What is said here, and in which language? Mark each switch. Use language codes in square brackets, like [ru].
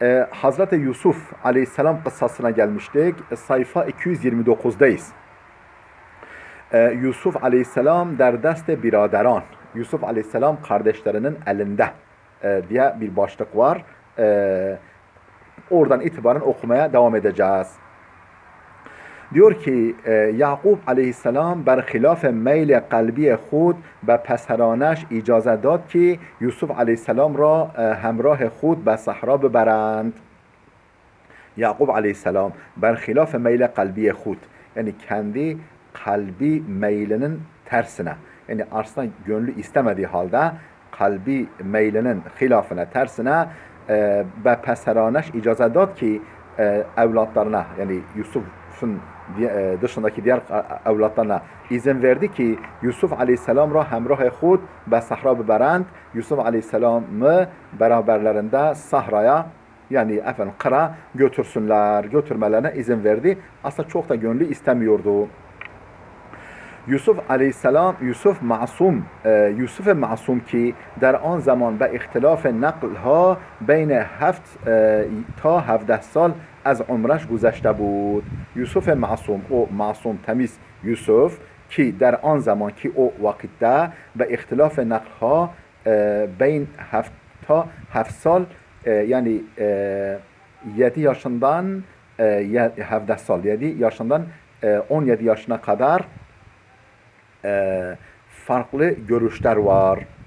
[tr] Hazreti Yusuf Aleyhisselam kıssasına gelmiştik. Sayfa 229'dayız. Yusuf Aleyhisselam der deste biraderan. Yusuf Aleyhisselam kardeşlerinin elinde diye bir başlık var. Oradan itibaren okumaya devam edeceğiz. Diyor ki [fa] Yakub Aleyhisselam berhilaf meyl kalbi خود به پسرانش اجازه داد که یوسف Aleyhisselam را همراه خود به صحرا ببرند. [tr] Yakub Aleyhisselam [fa] berhilaf meyl kalbi خود, [tr] yani kendi kalbi meylinin tersine, yani aslında gönlü istemediği halde kalbi meylinin hilafına, tersine ve [fa] peseraneş icazet dad ki [tr] evlatlarına, yani Yusuf'un dışındaki diğer evlatlarına izin verdi ki Yusuf Aleyhisselam [fa] ra hemrah khud be sahra beberend. [tr] Yusuf Aleyhisselam'ı beraberlerinde sahraya, yani kıra götürmelerine izin verdi. Aslında çok da gönlü istemiyordu. [fa] Yusuf Aleyhisselam, Yusuf Masum ki در آن زمان به اختلاف نقلها بین 7 تا 17 سال از عمرش گذشته بود. [tr] Yusuf Masum, o masum temiz Yusuf ki [fa] در آن زمان [tr] ki o vakitte [fa] به اختلاف نقلها بین 7 تا 7 سال, [tr] yani 7 yaşından 17 sal, 7 yaşından 17 yaşına kadar farklı görüşler var.